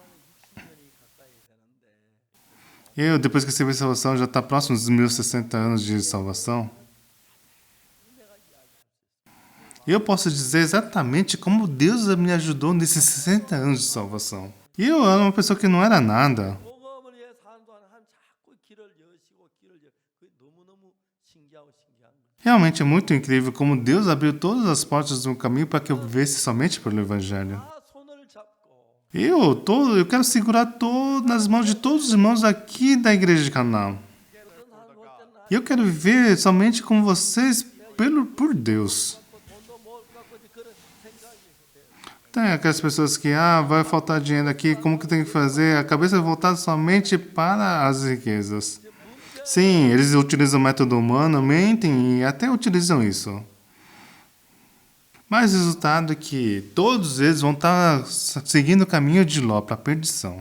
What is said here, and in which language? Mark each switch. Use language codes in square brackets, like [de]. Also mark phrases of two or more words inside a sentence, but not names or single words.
[pt] Eu, depois que recebi a salvação, já está próximo dos meus 60 anos de salvação. Eu posso dizer exatamente como Deus me ajudou nesses 60 anos de salvação. E eu era uma pessoa que não era nada. [ko] 복음을 위해 사는 동안 하나님 자꾸 길을 여시고 그게 너무너무 신기한 거예요. [pt] Realmente é muito incrível como Deus abriu todas as portas do caminho para que eu vivesse somente pelo Evangelho. [ko] 다 손을 잡고 [pt] Eu quero segurar nas mãos de todos os irmãos aqui da igreja de Canaã. [ko] 어떤 사람 못된 나 [pt] E eu quero viver somente com vocês por Deus. [ko] 돈도 모을 것 같고 그런 생각이 돼요. [pt] Tem aquelas pessoas que, vai faltar dinheiro aqui, como que tem que fazer? A cabeça é voltada somente para as riquezas. Sim, eles utilizam o método humano, mentem e até utilizam isso. Mas o resultado é que todos eles vão estar seguindo o caminho de Ló para a perdição.